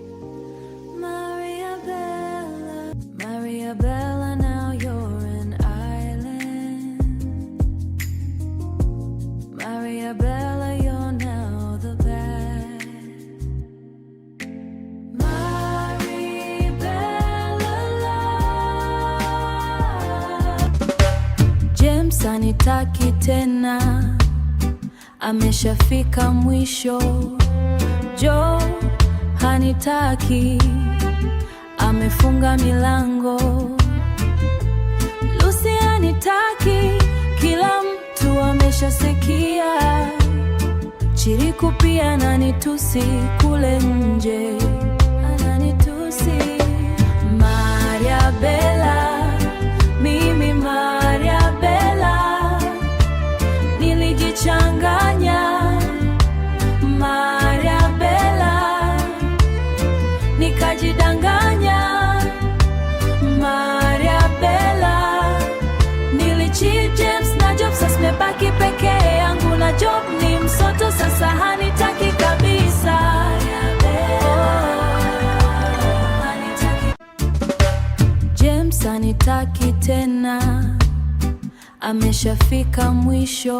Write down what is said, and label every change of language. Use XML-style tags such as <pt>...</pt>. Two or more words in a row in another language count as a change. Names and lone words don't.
<en>Maria Bella. Maria Bella, now you're an island. Maria Bella, you're now the bad. Maria Bella love.</en> <sw>James anitaki tena, ameshafika mwisho. Joe hanitaki, amefunga milango. Lucy hanitaki, kila mtu ameshasikia. Chiriku pia ananitusi kule nje, ananitusi. Maria Bella, mimi Maria Bella, nilijichanganya. Maria Bella, nikajidanganya. Maria Bella, nilicheat James na Job, sasa nimebaki peke yangu na Job ni msoto, sasa hanitaki kabisa. Hanitaki. James hanitaki tena, ameshafika mwisho.</sw>